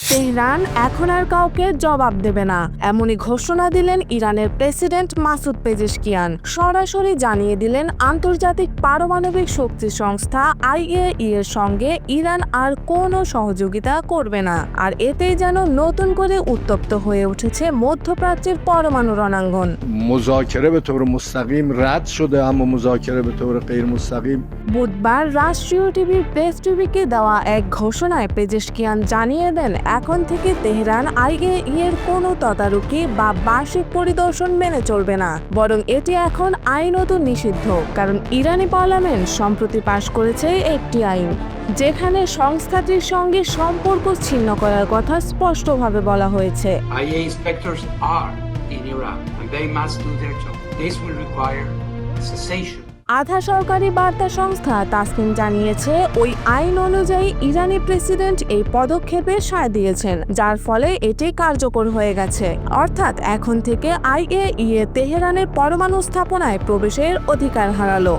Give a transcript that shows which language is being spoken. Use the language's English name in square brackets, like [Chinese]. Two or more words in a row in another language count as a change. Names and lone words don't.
[Bangla] তেহরান এখন আর কাউকে জবাব দেবে না, এমনই ঘোষণা দিলেন ইরানের প্রেসিডেন্ট মাসুদ পেজেশকিয়ান। সরাসরি জানিয়ে দিলেন আন্তর্জাতিক পারমাণবিক শক্তি সংস্থা IAEA এর সঙ্গে ইরান আর কোনো সহযোগিতা করবে না। আর এতেই যেন নতুন করে উত্তপ্ত হয়ে উঠেছে মধ্যপ্রাচ্যের পরমাণু রণাঙ্গন। [Persian] مذاکره به طور مستقیم رد شده اما مذاکره به طور غیر مستقیم [Bangla] বুধবার রাষ্ট্রীয় টিভির প্রেস টিভিকে দেওয়া এক ঘোষণায় পেজেশকিয়ান জানিয়ে দেন এখন থেকে তেহরান IAEA এর কোনো তদারকি বা বার্ষিক পরিদর্শন মেনে চলবে না, বরং এটি এখন আইনত নিষিদ্ধ। কারণ ইরানি পার্লামেন্ট সম্প্রতি পাশ করেছে একটি আইন যেখানে সংস্থাটির সঙ্গে সম্পর্ক ছিন্ন করার কথা স্পষ্টভাবে বলা হয়েছে। [English] IA inspectors are in Iran and they must do their job. This will require cessation. [Bangla] আধা সরকারি বার্তা সংস্থা তাসনিম জানিয়েছে ওই আইন অনুযায়ী ইরানি প্রেসিডেন্ট এই পদক্ষেপে সায় দিয়েছেন, যার ফলে এটি কার্যকর হয়ে গেছে। অর্থাৎ এখন থেকে IAEA তেহরানের পরমাণু স্থাপনায় প্রবেশের অধিকার হারালো।